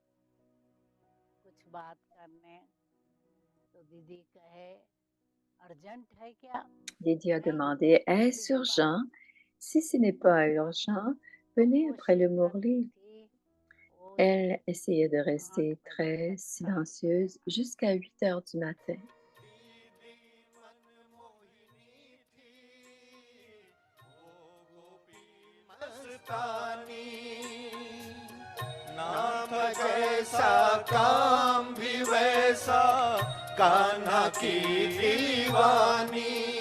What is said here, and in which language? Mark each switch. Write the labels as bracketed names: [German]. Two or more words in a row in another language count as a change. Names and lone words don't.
[French] Didi a demandé, est-ce urgent? Si ce n'est pas urgent, venez après le Murli. Elle essayait de rester très silencieuse jusqu'à 8 heures du matin. [Hindi] नाम जैसा काम भी वैसा कान्हा की दीवानी